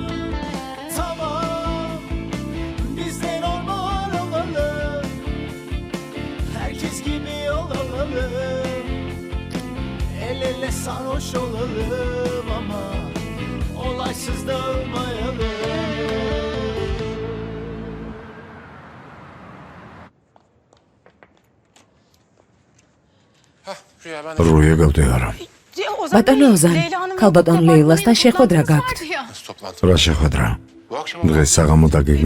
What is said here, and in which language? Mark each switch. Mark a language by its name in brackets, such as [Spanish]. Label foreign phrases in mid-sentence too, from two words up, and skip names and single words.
[Turkish] Tamam, biz de normal olalım. Herkes gibi yol alalım. El ele sarhoş olalım ama olaysız dağılmayalım. [Georgian] რუია გავდეარო. ბატონო ოზან, ქალბატონ ლეილასთან შეხვედრა გაქვთ. რა შეხვედრა? დღეს საღამო დაგეგმა?